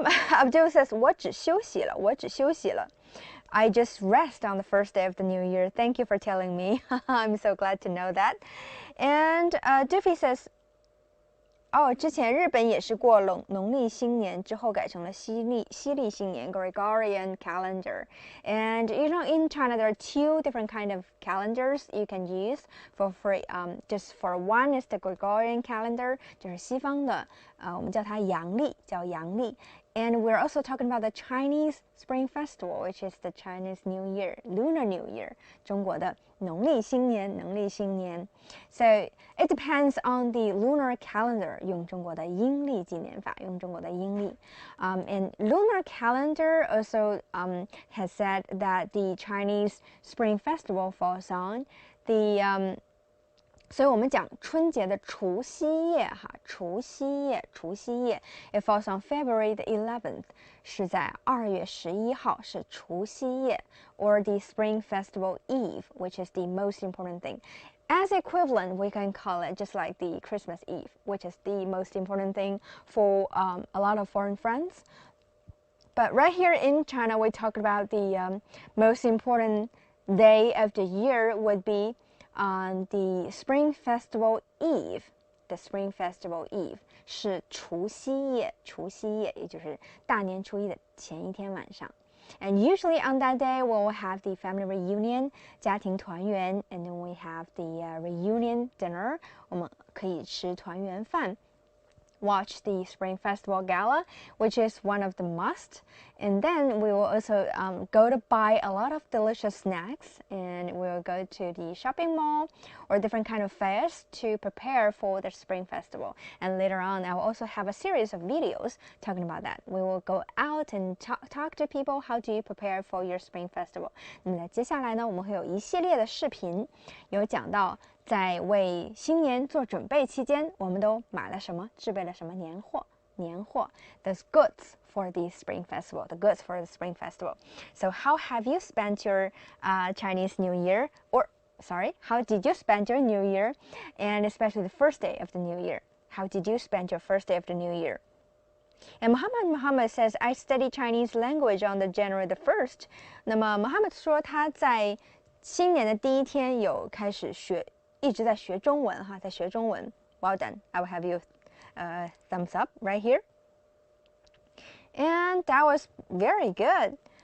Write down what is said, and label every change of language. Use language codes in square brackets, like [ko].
[zh] Abdul [en] says [zh] 我只休息了。 [en] I just rest on the first day of the new year. Thank you for telling me. I'm so glad to know that. And Duffy says [zh] 之前日本也是过农历新年之后改成了西历新年 [en] Gregorian calendar. And you know, in China there are two different kind of calendars you can use just for one is the Gregorian calendar, [zh] 就是西方的我们叫它阳历，叫阳历。 [en] And we're also talking about the Chinese Spring Festival, which is the Chinese New Year, Lunar New Year, [zh] 中国的农历新年。 [en] So it depends on the lunar calendar, [zh] 用中国的阴历纪年法，用中国的阴历。 [en] And lunar calendar also has said that the Chinese Spring Festival falls on the [zh] 所以我们讲春节的除夕夜除夕夜 [en] it falls on February the 11th [zh] 是在2月11号是除夕夜 [en] or the Spring Festival Eve, which is the most important thing. As equivalent, we can call it just like the Christmas Eve, which is the most important thing for a lot of foreign friends. But right here in China, we talk about the most important day of the year would be on the Spring Festival Eve. The Spring Festival Eve [zh] 是除夕夜，也就是大年初一的前一天晚上。 [en] And usually on that day, we will have the family reunion, [zh] 家庭团圆 [en] and then we have the reunion dinner. [zh] 我们可以吃团圆饭。 [en] Watch the Spring Festival Gala, which is one of the must. And then we will also go to buy a lot of delicious snacks, and we'll go to the shopping mall or different kind of fairs to prepare for the Spring Festival. And later on, I will also have a series of videos talking about that. We will go out and talk to people how do you prepare for your Spring Festival. [zh] 那么在接下来呢，我们会有一系列的视频，有讲到在为新年做准备期间，我们都买了什么，制备了什么年货。 [en] Those goods for the Spring Festival, the goods for the Spring Festival. So how have you spent your Chinese New Year? How did you spend your New Year? And especially the first day of the New Year. How did you spend your first day of the New Year? And Muhammad says, I study Chinese language on the January the 1st. [zh] 那么 Muhammad 说他在新年的第一天有开始一直在学中文在学中文。 [en] Well done. I will have you thumbs up right here. And that was very good.